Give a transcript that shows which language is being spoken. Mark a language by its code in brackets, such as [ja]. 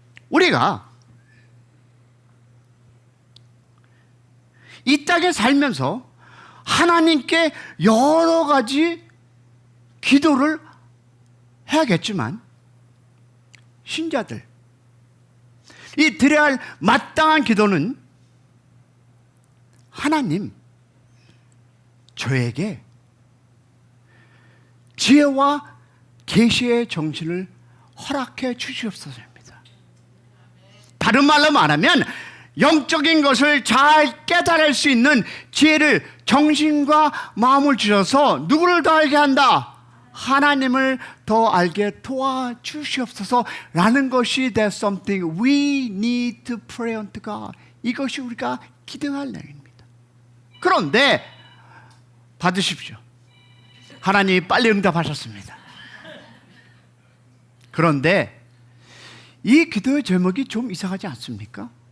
[ko] 우리가 이 땅에 살면서 하나님께 여러 가지 기도를 해야겠지만, 신자들, 이 드려야 할 마땅한 기도는 하나님, 저에게 지혜와 계시의 정신을 허락해 주시옵소서입니다. 다른 말로 말하면 영적인 것을 잘 깨달을 수 있는 지혜를, 정신과 마음을 주셔서 누구를 더 알게 한다? 하나님을 더 알게 도와주시옵소서라는 것이 [en] That's something we need to pray unto God. [ko] 이것이 우리가 기도할 내용입니다. 그런데 받으십시오. 하나님이 빨리 응답하셨습니다. 그런데 이 기도의 제목이 좀 이상하지 않습니까?